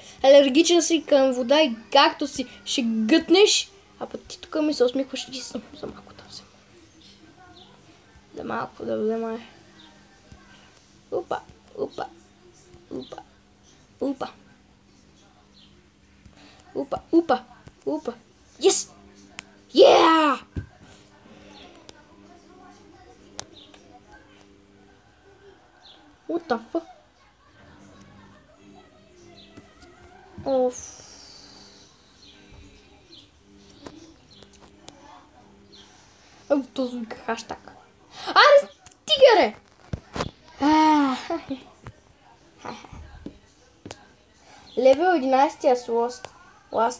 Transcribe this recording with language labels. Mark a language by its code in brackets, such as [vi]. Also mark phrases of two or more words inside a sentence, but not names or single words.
[bg] Алергичен си към вода и както си ще гътнеш, а път ти тук ми се усмихваш и съм за малко да взема. За малко да взема. Опа. Опа. Опа. Опа, опа, опа. [en] Yes! Yeah! What the fuck? [bg] Оф. Този вика хаштаг. Аре, стига, Левел 11 с Last.